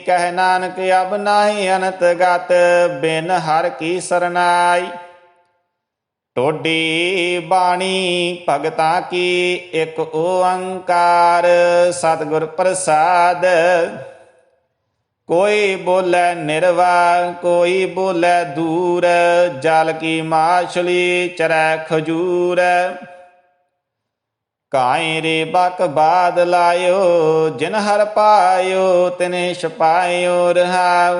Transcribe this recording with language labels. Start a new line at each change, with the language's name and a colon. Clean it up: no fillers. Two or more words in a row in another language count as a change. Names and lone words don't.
Punjabi: ਕਹਿ ਨਾਨਕ ਅਬ ਨਾਹੀ ਅਨਤ ਗਤ, ਬਿਨ ਹਰ ਕੀ ਸਰਨਾਈ। ਟੋਡੀ ਬਾਣੀ ਭਗਤਾਂ ਕੀ ਇਕ ਓੰਕਾਰ, ਸਤਿਗੁਰ ਪ੍ਰਸਾਦ। ਕੋਈ ਬੋਲੇ ਨਿਰਵਾ ਕੋਈ ਬੋਲੇ ਦੂਰ, ਜਲ ਕੀ ਮਾਛਲੀ ਚਰੈ ਖਜੂਰ। ਕਾਈ ਰੇ ਬਕ ਬਾਦ ਲਾਇਓ, ਜਿਨ ਹਰ ਪਾਇਓ ਤਿਨੇ ਛਪਾਇਓ ਰਹਾਉ।